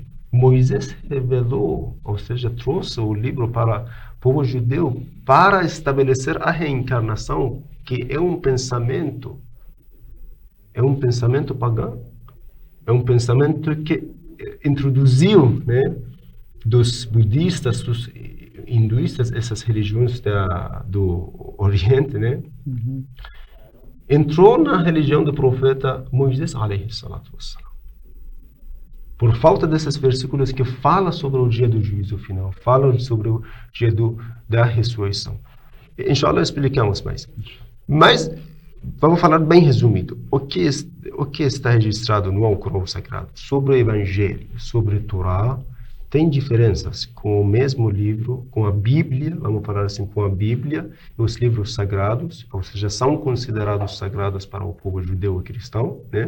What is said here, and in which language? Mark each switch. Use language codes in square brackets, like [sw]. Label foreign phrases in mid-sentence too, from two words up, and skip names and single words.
[pt] Moisés revelou, ou seja, trouxe o livro para o povo judeu para estabelecer a reencarnação, que é um pensamento pagão, é um pensamento que introduziu, né, dos budistas, dos hinduístas, essas religiões do Oriente, né, entrou na religião do profeta Moisés, [ar] عليه الصلاة والسلام. [pt] Por falta desses versículos que falam sobre o dia do juízo final, falam sobre o dia da ressurreição. Inshallah explicamos mais. Mas vamos falar bem resumido. O que está registrado no Alcorão Sagrado sobre o Evangelho, sobre a Torá, tem diferenças com o mesmo livro, com a Bíblia, vamos falar assim, com a Bíblia e os livros sagrados, ou seja, são considerados sagrados para o povo judeu e cristão, né?